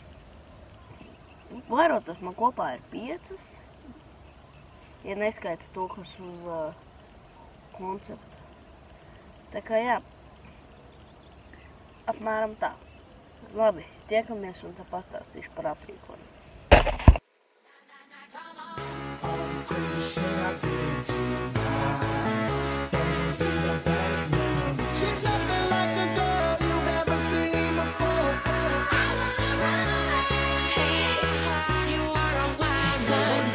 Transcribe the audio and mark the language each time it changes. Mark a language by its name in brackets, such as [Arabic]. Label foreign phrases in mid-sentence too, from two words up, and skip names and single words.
[Latvian] Barotavas man kopā ir 5, ja neskaita to, kas uz konceptu. Tā kā apmēram tā. Labi, tiekamies un tad pastāstīšu par aprīkojumu. [English] Crazy shit I did tonight. Those will be the best memories. She's nothing like the girl you've ever seen before. I wanna run away. Hey, you are on my side.